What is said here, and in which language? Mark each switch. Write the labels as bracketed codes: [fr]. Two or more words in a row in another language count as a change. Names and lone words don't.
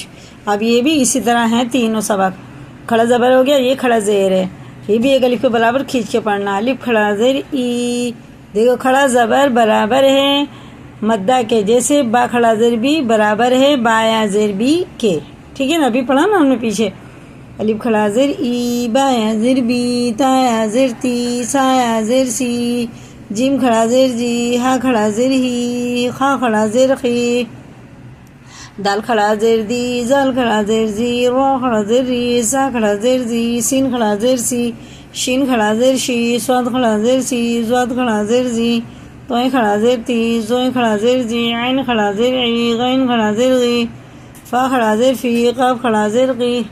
[ur] اب یہ بھی اسی طرح ہیں تینوں سبق۔ کھڑا زبر ہو گیا، یہ کھڑا زیر ہے، یہ بھی ایک الف کے برابر کھینچ کے پڑھنا۔ الف کھڑا زیر ای، دیکھو کھڑا زبر برابر ہے مدہ کے، جیسے با کھڑا زیر بھی برابر ہے با یا زیر بھی کے، ٹھیک ہے نا۔ ابھی پڑھا نا ہم نے پیچھے، الف کھڑا زیر ای، با یا زیر بی، تا یا زیر تی، سا یا زیر سی، جیم کھڑا زیر جی، ہا کھڑا زیر ہی، خا کھڑا زیر خی، دال کھڑا زیر دی، زال کھڑا زیر زی، رو کھڑا زیر ری، سا کھڑا زیر زی، سین کھڑا زیر سی، شین کھڑا زیر شی، سواد کھڑا زیر سی، زواد کھڑا زیر زی، توئیں کھڑا زیر تی، زوئیں کھڑا زیر جی، عین کھڑا زیر عی، غین کھڑا زیر غی، فا کھڑا زیر فی، قاف کھڑا زیر قی،